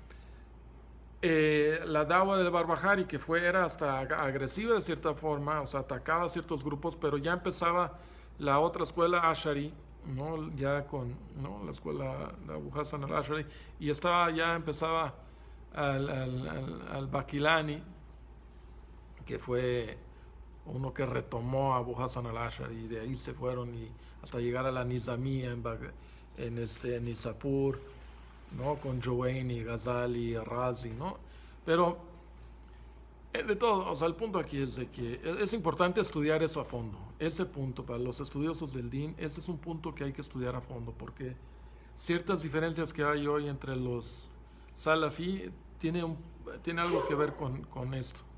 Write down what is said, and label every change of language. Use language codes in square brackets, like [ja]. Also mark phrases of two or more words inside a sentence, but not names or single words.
[es] La dawa del Barbahari, que era hasta agresiva de cierta forma, o sea, atacaba a ciertos grupos, pero ya empezaba la otra escuela Ash'ari, ¿no? Ya con, ¿no?, la escuela de Abu Hassan al-Ash'ari, y ya empezaba al Baqilani, que fue uno que retomó a Abu Hassan al-Ash'ari, y de ahí se fueron y hasta llegar a la Nizamía en Nizapur, ¿no?, con Jowaini, Ghazali, Razi, ¿no? Pero de todo, o sea, el punto aquí es de que es importante estudiar eso a fondo. Ese punto, para los estudiosos del Din, ese es un punto que hay que estudiar a fondo, porque ciertas diferencias que hay hoy entre los Salafi tiene algo que ver con esto.